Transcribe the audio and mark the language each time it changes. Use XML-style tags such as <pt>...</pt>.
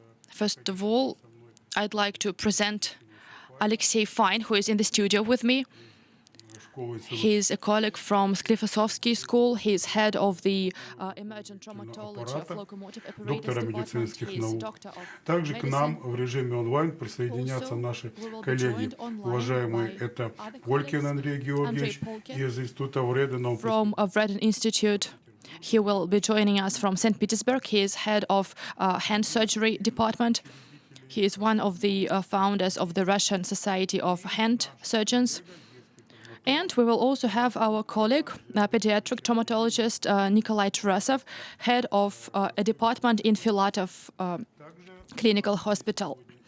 <en>First of all, I'd like to present Alexey M, who is in the studio with me. He's a colleague from Sklifosovsky school. He's head of the emergent traumatology of locomotive apparatus department. He's doctor of</en> <ru>Также к нам</ru> <en>medicine.</en> <ru>в режиме онлайн присоединятся наши коллеги, уважаемые, это Polkin Andrey Georgievich из Института Vreden.</ru> <en>From Vreden Institute. He will be joining us from St. Petersburg. He is head of hand surgery department. He is one of the founders of the Russian Society of Hand Surgeons. And we will also have our colleague, pediatric traumatologist Nikolai Tarasov, head of a department in Filatov Clinical Hospital.</en>